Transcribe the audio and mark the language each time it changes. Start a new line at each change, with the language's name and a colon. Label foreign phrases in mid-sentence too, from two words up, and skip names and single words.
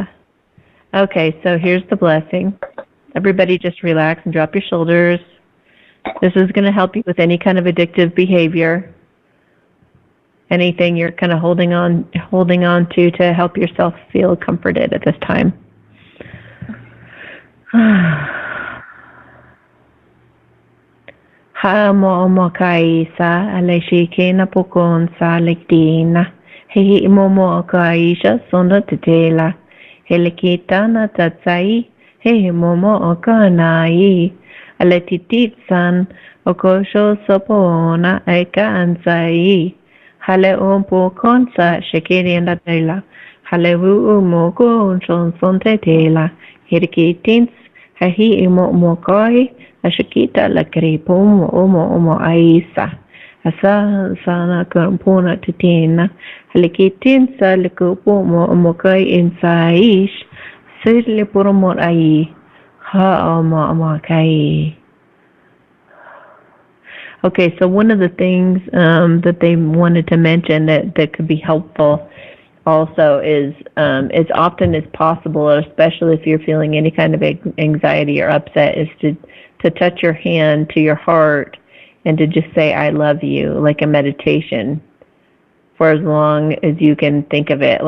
English: Okay, so here's the blessing. Everybody just relax and drop your shoulders. This is going to help you with any kind of addictive behavior. Anything you're kind of holding on to help yourself feel comforted at this time. Ha mo mo kai sa aleshike na pokon sa lekdina he mo mo kai sha sonda tetela helekita na tatsai he mo mo kanai aletitit san okosho sopona eka ansai hale on pokon sa shekere na tela hale wu mo kon son tetela helekitins he mo mo kai Ashikita la kripomo omo aisa. Asa sana kampona titina. Halikitin sa likupomo omo kai insaish. Sirle puromor ai. Ha omo kai. Okay, so one of the things that they wanted to mention that could be helpful also is as often as possible, especially if you're feeling any kind of anxiety or upset, is to touch your hand to your heart and to just say, I love you, like a meditation, for as long as you can think of it.